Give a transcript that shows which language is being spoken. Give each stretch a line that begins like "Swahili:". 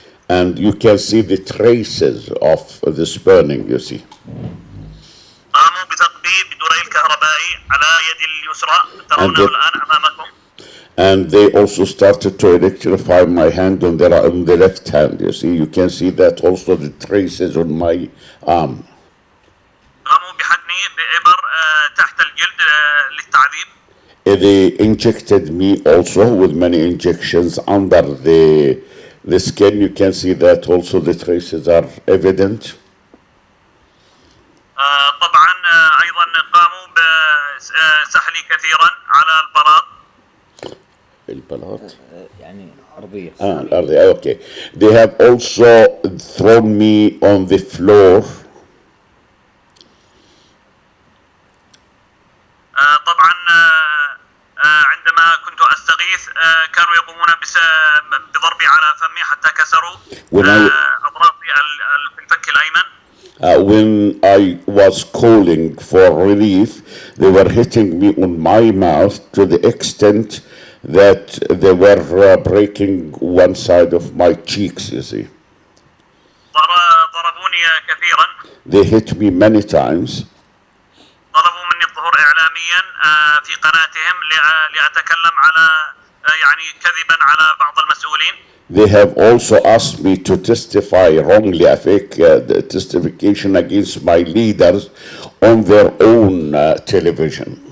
English: And you can see the traces of this burning, you see.
Arabic: قاموا بثقبي بدري الكهربائي على يدي اليسرى، ترونه الآن أمامكم.
English: And they also started to electrify my hand on the left hand, you see. You can see that also the traces on my arm.
Arabic: قاموا بحقني بإبر تحت الجلد للتعذيب.
English: They injected me also with many injections under the skin. You can see that also the traces are evident.
Arabic: طبعا أيضا قاموا بسحلي كثيرا على البلاط. البلاط يعني أرضية. الأرضية. Okay.
English: They have also thrown me on the floor.
Arabic: طبعا عندما كنت أستغيث كانوا يقومون بضربي على فمي حتى كسروا أطرافي في الفك الأيمن.
English: When I was calling for relief, they were hitting me on my mouth to the extent that they were breaking one side of my cheeks, you see.
Arabic: ضربوني كثيرا.
English: They hit me many times.
Arabic: طلبوا مني الظهور إعلاميا في قناتهم لأتكلم على يعني كذبا على بعض المسؤولين.
English: They have also asked me to testify wrongly, a fake testification against my leaders on their own television.